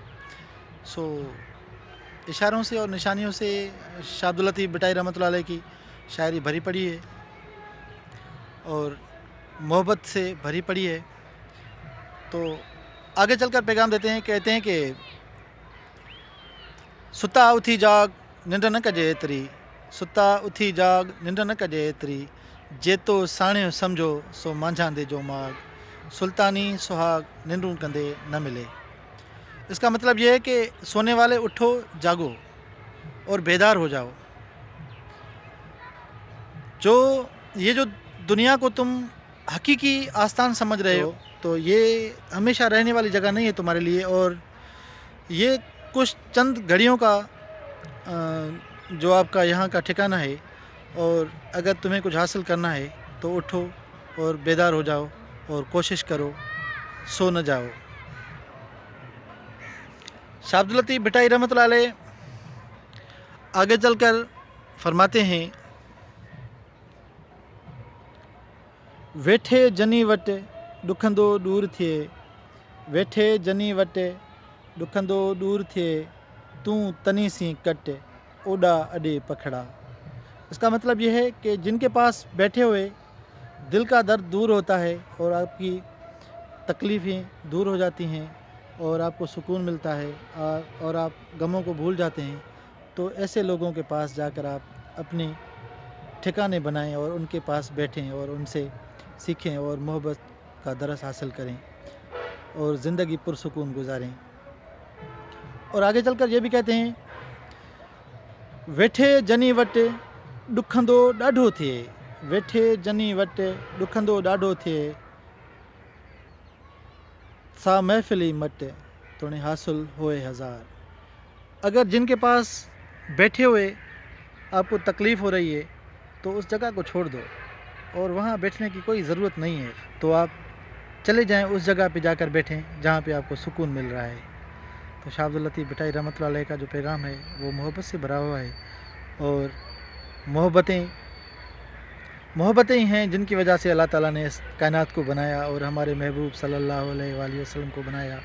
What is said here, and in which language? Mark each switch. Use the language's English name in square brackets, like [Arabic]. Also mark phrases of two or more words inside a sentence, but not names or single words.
[Hindi] सो इशारों से और निशानियों से शाह अब्दुल लतीफ़ भट्टाई रहमतुल्लाह अलैह की शायरी भरी पड़ी है और मोहब्बत से भरी पड़ी है। तो आगे चलकर पैगाम देते हैं, कहते हैं कि [Sindhi] सुता उथी जाग निंड न कजे एतिरी, सुता उथी जाग निंड न कजे एतिरी, जेतो साणियो सम्झो सो मांझांदे जो माग, सुल्तानी सुहाग निंडूं कंदे न मिले। [Hindi] इसका मतलब ये है कि सोने वाले उठो, जागो और बेदार हो जाओ। ये जो दुनिया को तुम हकीकी आस्थान समझ रहे हो, तो ये हमेशा रहने वाली जगह नहीं है तुम्हारे लिए, और ये कुछ चंद घड़ियों का जो आपका यहाँ का ठिकाना है। और अगर तुम्हें कुछ हासिल करना है तो उठो और बेदार हो जाओ और कोशिश करो, सो न जाओ। शाह अब्दुल लतीफ़ भट्टाई रहमतुल्लाह अलैह आगे चलकर फरमाते हैं, [Sindhi] वेठे जनी वट ॾुखंदो दूर थिए, वेठे जनी वट ॾुखंदो दूर थिए, तूं तनी सी कट ओॾा अॾे पखड़ा। [Hindi] इसका मतलब यह है कि जिनके पास बैठे हुए दिल का दर्द दूर होता है और आपकी तकलीफ़ें दूर हो जाती हैं और आपको सुकून मिलता है और आप गमों को भूल जाते हैं, तो ऐसे लोगों के पास जाकर आप अपने ठिकाने बनाएं और उनके पास बैठें और उनसे सीखें और मोहब्बत का दरस हासिल करें और ज़िंदगी पुरसुकून गुजारें। और आगे चलकर ये भी कहते हैं, [Sindhi] वेठे जनी वट ॾुखंदो ॾाढो थिए, वेठे जनी वट ॾुखंदो ॾाढो थिए, सा महफ़िली मट तुणे हासिल होए हज़ार। [Hindi] अगर जिनके पास बैठे हुए आपको तकलीफ़ हो रही है तो उस जगह को छोड़ दो और वहाँ बैठने की कोई ज़रूरत नहीं है, तो आप चले जाएं उस जगह पे जाकर बैठें जहाँ पे आपको सुकून मिल रहा है। तो शाह अब्दुल लतीफ़ भट्टाई रहमतुल्लाह अलैह का जो पैगाम है वो मोहब्बत से भरा हुआ है, और मोहब्बतें ही हैं जिनकी वजह से अल्लाह ताला ने इस कायनात को बनाया और हमारे महबूब सल्लल्लाहु अलैहि वसल्लम को बनाया।